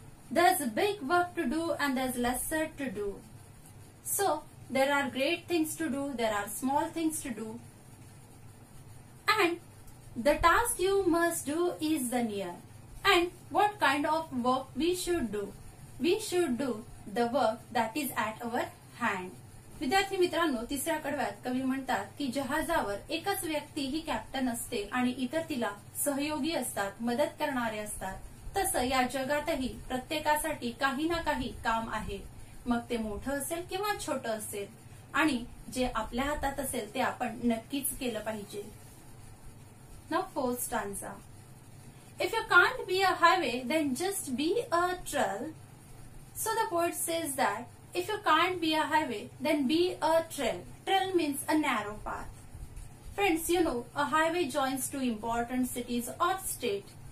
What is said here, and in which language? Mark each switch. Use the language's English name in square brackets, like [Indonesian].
[English] There's big work to do and there's lesser to do. So there are great things to do, there are small things to do. And the task you must do is the near. And what kind of work we should do? We should do the work that is at our hand. [Marathi] विद्यार्थी मित्रांनो, तिसऱ्या कडव्यात कवी म्हणतात की जहाजावर एकच व्यक्ती ही captain असते आणि इतर तिला सहयोगी असतात, मदत करणारे असतात. तसं या जगातही प्रत्येकासाठी काही ना काही काम आहे, मग ते मोठं असेल किंवा छोटं असेल, आणि जे आपल्या हातात असेल ते आपण नक्कीच केलं पाहिजे. [English] Now fourth stanza. If you can't be a highway, then just be a trail. So the poet says that if you can't be a highway, then be a trail. Trail means a narrow path. Friends, you know, a highway joins two important cities or state.